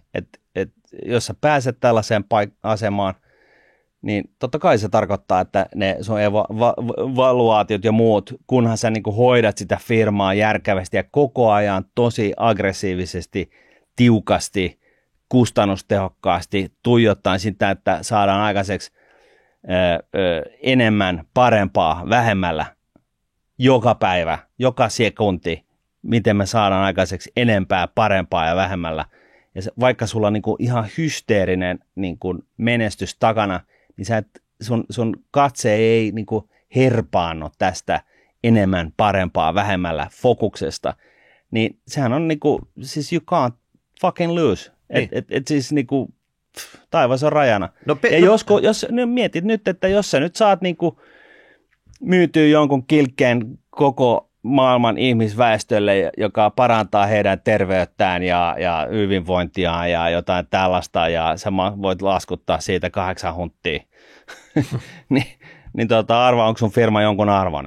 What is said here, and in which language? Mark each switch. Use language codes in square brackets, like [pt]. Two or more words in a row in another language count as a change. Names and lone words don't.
[fi] Et jos sä pääset tällaiseen asemaan, niin totta kai se tarkoittaa, että ne sun valuaatiot ja muut, kunhan sä niinku hoidat sitä firmaa järkevästi ja koko ajan tosi aggressiivisesti, tiukasti, kustannustehokkaasti, tuijottaen sitä, että saadaan aikaiseksi enemmän, parempaa, vähemmällä, joka päivä, joka sekunti, miten me saadaan aikaiseksi enempää, parempaa ja vähemmällä. Ja vaikka sulla on niinku ihan hysteerinen niinku menestys takana, niin sun katse ei niinku herpaannu tästä enemmän, parempaa, vähemmällä fokuksesta. Niin sehän on niinku, siis [en] you can't fucking lose. [fi] Niin. Siis niinku, taivas on rajana. Ja jos mietit nyt, että jos sä nyt saat niinku myytyä jonkun kilkkeen koko maailman ihmisväestölle, joka parantaa heidän terveyttään ja hyvinvointiaan ja jotain tällaista, ja sä voit laskuttaa siitä 8 hunttia, niin arva, onko sun firma jonkun arvoinen?